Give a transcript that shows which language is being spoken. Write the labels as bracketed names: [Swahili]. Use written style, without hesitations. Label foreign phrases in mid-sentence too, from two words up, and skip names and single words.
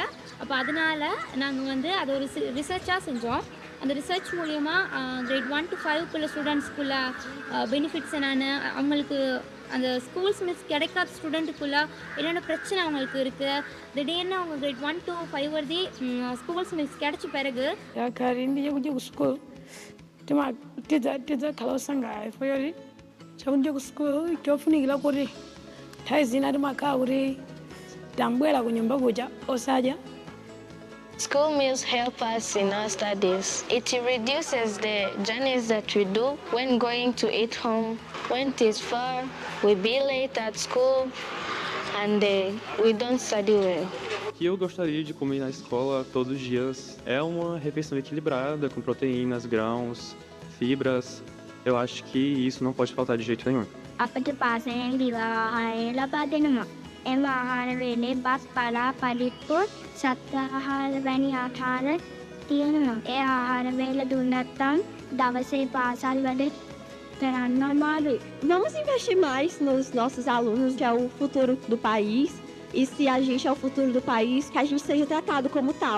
[Tamil] அப்போ அதனால் நாங்கள் வந்து அதை ஒரு ரிசர்ச்சாக செஞ்சோம். அந்த ரிசர்ச் மூலயமா [English] grade 1 to 5 [Tamil] ஸ்டூடெண்ட்ஸ்க்குள்ள பெனிஃபிட்ஸ் என்னென்னு, அவங்களுக்கு அந்த [English] school meals [Tamil] கிடைக்காத ஸ்டூடெண்ட்டுக்குள்ள என்னென்ன பிரச்சனை அவங்களுக்கு இருக்குது, திடீர்னு அவங்க [English] grade 1 to 5 [Tamil] வரை [English] school meals [Tamil] கிடைச்ச பிறகு [Nyanja] chakunje ku school kyofunikira kuti nthawi zina timakhala kuti tambwera ku nyumba kuja osadya. [English] School meals help us in our studies. It reduces the journeys that we do when going to eat home. When it is far, we be late at school and we don't study well. [Portuguese] que eu gostaria de comer na escola todos os dias é uma refeição equilibrada, com proteínas, grãos, fibras. Eu acho que isso não pode faltar de jeito nenhum. [Sinhala] අපට පාසයෙන් දිවාහාරය ලබා දෙනවා. එම ආහාර වේලේ බස් පලා පරිප්පු සත්ආහාර වැනි ආහාර තියෙනවා. ඒ ආහාර වේල දුන්නත් නම් දවසේ පාසල් වැඩ කරන්න අමාරුයි. [Portuguese] Vamos investir mais nos nossos alunos, que é o futuro do país. E se a gente é o futuro do país, que a gente seja tratado como tal.